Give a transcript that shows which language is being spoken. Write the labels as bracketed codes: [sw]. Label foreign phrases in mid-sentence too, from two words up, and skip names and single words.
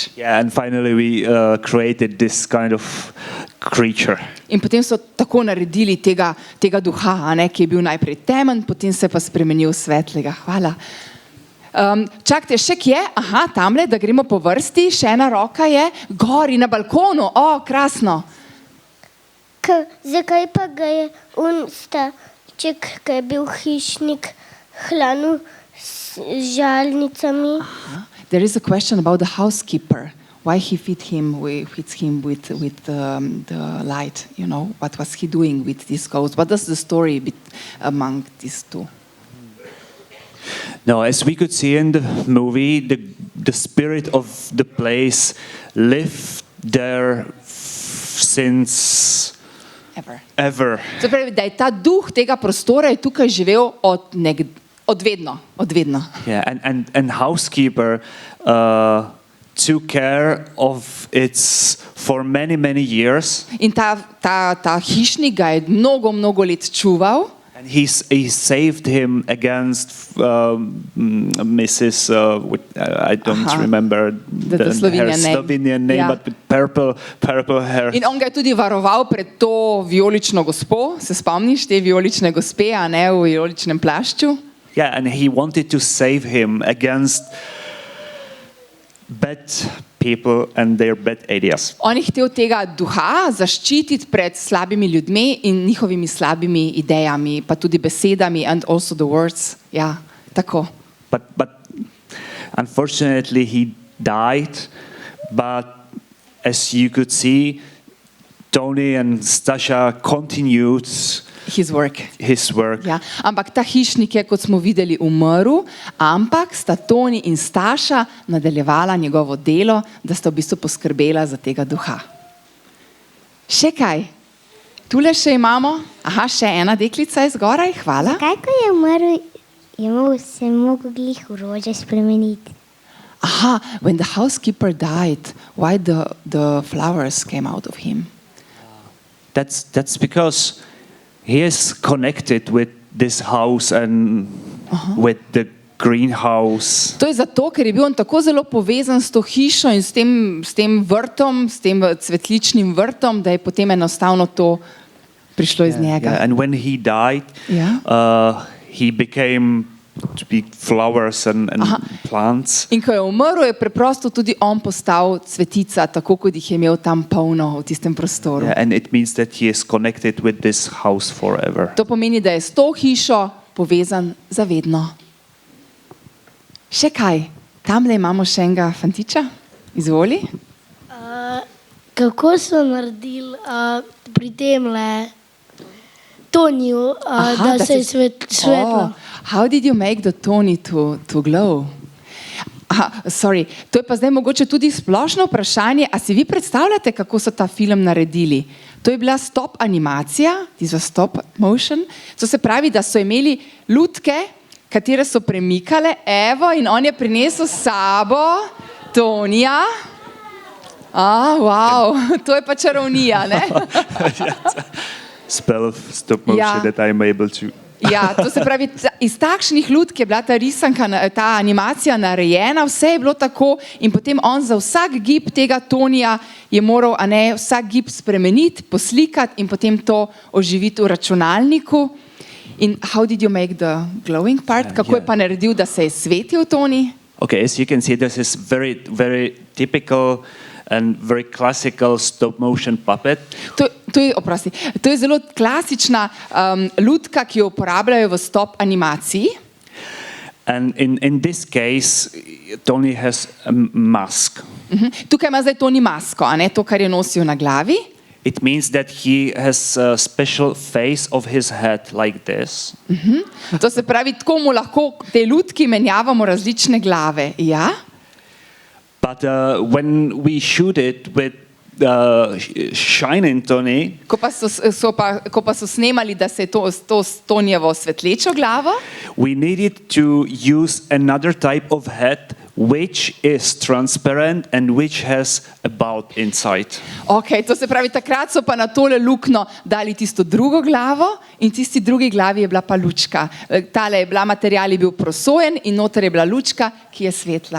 [en] Yeah, and finally we created this kind of creature. [sl] In potem so tako naredili tega duha, ki je bil najprej temen, potem se pa spremenil v svetlega. Hvala. Čakajte, še kje? Aha, tamle, da gremo po vrsti, še ena roka je, gori na balkonu, krasno. Zakaj pa ga je staček, ki je bil hišnik, hranil s žalnicami? [en] There is a question about the housekeeper. Why he feeds him with the light, you know? What was he doing with this ghost? What is the story among these two? No, as we could see in the movie, the spirit of the place lived there since ever. [sl] Se pravi, da je ta duh tega prostora je tukaj živel od vedno. [en] Yeah, and housekeeper took care of it for many years. [sl] In ta hišnik ga je mnogo let čuval. [en] And he saved him against Mrs. I don't remember her Slovenian name, but with purple hair. [sl] In on ga je tudi varoval pred to vijolično gospo. Se spomniš te vijolične gospe, a ne, v vijoličnem plašču? [en] Yeah, and he wanted to save him against bad people and their bad ideas. [sl] On je hotel tega duha zaščititi pred slabimi ljudmi in njihovimi slabimi idejami, pa tudi besedami [en] and also the words. [sl] Ja, tako. [en] But unfortunately he died, but as you could see, Tony and Stasha continued His work. [sl] Ja. Ampak ta hišnik je, kot smo videli, umrl, ampak sta Toni in Staša nadaljevala njegovo delo, da sta v bistvu poskrbela za tega duha. Še kaj? Tule še imamo. Aha, še ena deklica je zgoraj. Hvala. Kaj, ko je umrl, se mogel glih v rože spremeniti? [en] Aha, when the housekeeper died, why the flowers came out of him? That's because he is connected with this house and with the greenhouse. [sl] To je zato, ker je bil on tako zelo povezan s to hišo in s tem vrtom, s tem cvetličnim vrtom, da je potem enostavno to prišlo iz njega. [en] Yeah. And when he died, he became to be flowers and plants. [sl] In ko je umrl, je preprosto tudi on postal cvetica, tako kot jih je imel tam polno v tistem prostoru. [en] Yeah, and it means that he is connected with this house forever. [sl] To pomeni, da je s to hišo povezan za vedno. Še kaj? Tamle imamo še enega fantiča. Izvoli. Kako so naredili pri temle Toniju, da se je svetlo? [en] How did you make the Tony to glow? [sl] Sorry, to je pa zdaj mogoče tudi splošno vprašanje. A si vi predstavljate, kako so ta film naredili? To je bila stop animacija, [en] this was stop motion. [sl] To se pravi, da so imeli lutke, katere so premikale, evo, in on je prinesel s sabo Tonija. Wow, to je pa čarovnija, ne? [en] Spell of stop motion that I'm able to. [sl] Ja, to se pravi, iz takšnih lutk je bila ta risanka, ta animacija narejena, vse je bilo tako in potem on za vsak gib tega Tonija je moral, vsak gib spremeniti, poslikati in potem to oživiti v računalniku. [en] In how did you make the glowing part? [sl] Kako je pa naredil, da se je svetil Toni? [en] Okay, as you can see, this is very typical and very classical stop motion puppet. [sl] To je zelo klasična lutka, ki jo uporabljajo v stop animaciji. [en] And in this case, Tony has a mask. [sl] Tukaj ima zdaj Toni masko, to, kar je nosil na glavi. [en] It means that he has a special face of his head like this. [sl] To se pravi, tako mu lahko te lutki menjavamo različne glave. Ja? [en] But when we shoot it with shining Tony, [sl] ko pa so snemali, da se je to s Tonijevo svetlečo glavo, [en] we needed to use another type of head which is transparent and which has a bulb inside. [sl] Okay, to se pravi, takrat so pa na tole luknjo dali tisto drugo glavo in tisti drugi glavi je bila pa lučka. Tale je bila, material je bil prosojen in noter je bila lučka, ki je svetla.